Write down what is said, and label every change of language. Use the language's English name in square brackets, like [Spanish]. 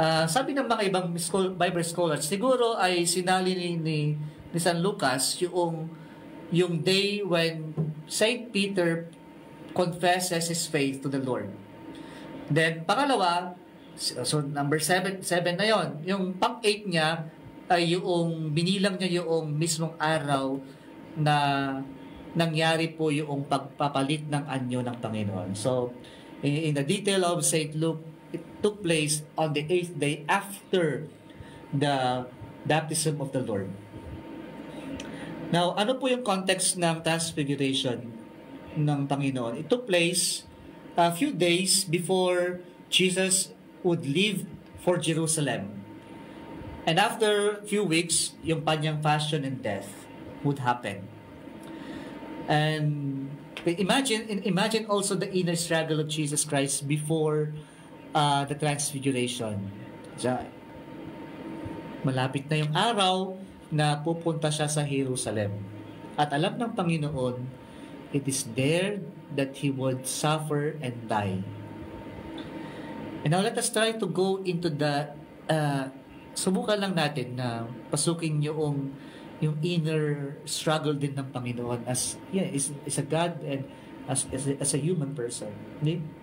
[Filipino] Sabi ng mga ibang Bible scholars, siguro ay sinali ni San Lucas yung [English] day when St. Peter confesses his faith to the Lord. [Filipino] Then, pangalawa, so number 7 na yon. Yung pang-8 niya ay yung binilang niya yung mismong araw na nangyari po yung pagpapalit ng anyo ng Panginoon. [English] So, in the detail of St. Luke, it took place on the 8th day after the baptism of the Lord. [Filipino] Now, ano po yung context ng Transfiguration ng Panginoon? [English] It took place a few days before Jesus would leave for Jerusalem. And after a few weeks, [Filipino] yung kanyang [English] passion and death would happen. And imagine also the inner struggle of Jesus Christ before the Transfiguration. [Filipino] So, malapit na yung araw na pupunta siya sa Jerusalem. At alam ng Panginoon, [English] it is there that He would suffer and die. And now let us try to go into the, [Filipino] subukan lang natin na pasukin yung [English] inner struggle [Filipino] din ng Panginoon [English] as is a God and as a human person. Okay?